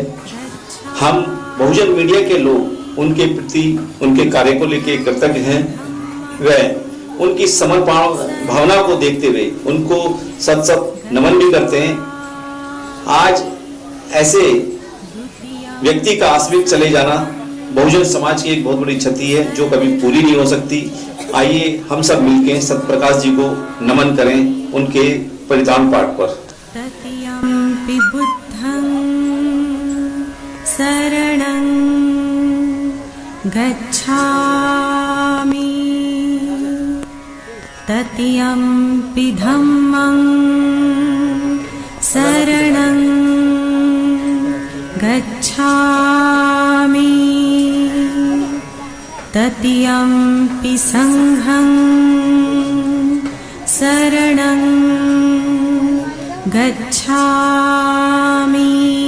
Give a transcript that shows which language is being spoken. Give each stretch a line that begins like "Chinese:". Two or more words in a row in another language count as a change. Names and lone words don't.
Hindi: हम बहुजन मीडिया के लोग उनके प्रति, उनके कार्य को लेकर कृतज्ञ हैं व उनकी समर्पण भावना को देखते हुए उनको सत सत नमन भी करते हैं। आज ऐसे व्यक्ति का आकस्मिक चले जाना बहुजन समाज की एक बहुत बड़ी क्षति है, जो कभी पूरी नहीं हो सकती। आइए हम सब मिलकर सत्य प्रकाश जी को नमन करें उनके परित्राण पाठ पर।
Pali: तत्यंपि बुद्धं शरणं गच्छामि, तत्यंपि धम्मं शरणं गच्छामि, तत्यंपि संघं शरणं गच्छामि।